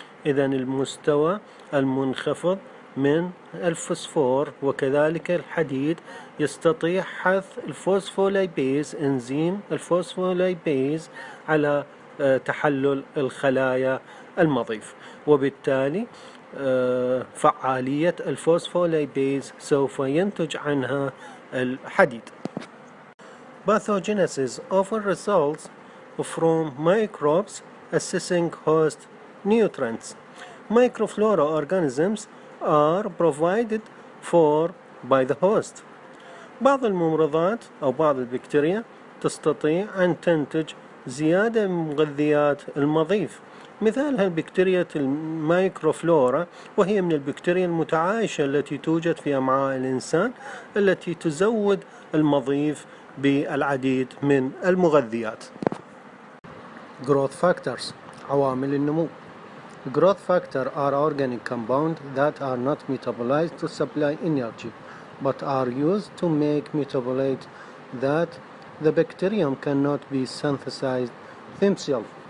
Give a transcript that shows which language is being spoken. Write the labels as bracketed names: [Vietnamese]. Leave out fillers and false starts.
[Arabic] إذن المستوى المنخفض من الفوسفور وكذلك الحديد يستطيع حث الفوسفولايبيز انزيم الفوسفولايبيز على تحلل الخلايا المضيف، وبالتالي فعالية الفوسفولايبيز سوف ينتج عنها الحديد. [English] Pathogenesis often results from microbes assessing host nutrients. Microflora organisms are provided for by the host. [Arabic] بعض الممرضات أو بعض البكتيريا تستطيع أن تنتج زيادة من مغذيات المضيف. مثالها البكتيريا الميكروفلورا، وهي من البكتيريا المتعايشة التي توجد في أمعاء الإنسان التي تزود المضيف بالعديد من المغذيات. [English] Growth factors [Arabic] عوامل النمو. [English] Growth factor are organic compounds that are not metabolized to supply energy, but are used to make metabolite that the bacterium cannot be synthesized themselves.